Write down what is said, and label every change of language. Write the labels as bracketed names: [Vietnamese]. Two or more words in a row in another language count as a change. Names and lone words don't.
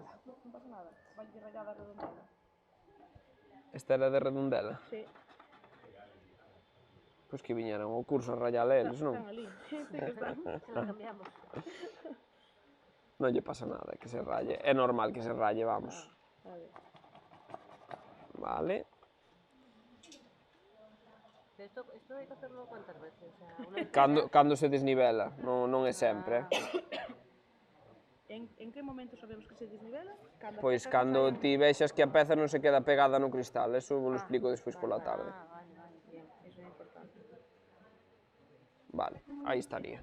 [Galician] Non pasa nada. Vai rayada redondela. Esta era de redondela. Sí. Pois que viñeran ao curso a rayar eles, non? Están ali. Sí que están. Cambiamos. Non lle pasa nada que se raye. É normal que se raye, vamos. Vale. [Spanish] Esto hay que hacerlo cuántas veces. O sea, [Galician] Cando se desnivela, non é sempre. En que momento sabemos que se desnivela? Pois cando ti vexas que a peza non se queda pegada no cristal, eso vos lo explico despois pola tarde. Vale, bien, eso é importante. Vale, aí estaría.